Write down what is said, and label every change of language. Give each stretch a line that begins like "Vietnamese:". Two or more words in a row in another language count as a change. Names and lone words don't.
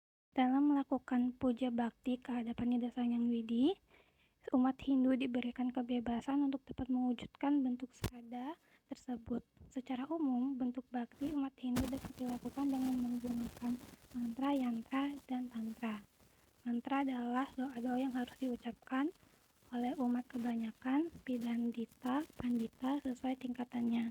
Indonesian: Dalam melakukan puja bakti kehadapan Ida Sang Hyang Widi, umat Hindu diberikan kebebasan untuk dapat mewujudkan bentuk sada tersebut. Secara umum, bentuk bakti umat Hindu dapat dilakukan dengan menggunakan mantra, yantra, dan tantra. Mantra adalah doa-doa yang harus diucapkan oleh umat kebanyakan, pidandita, pandita sesuai tingkatannya.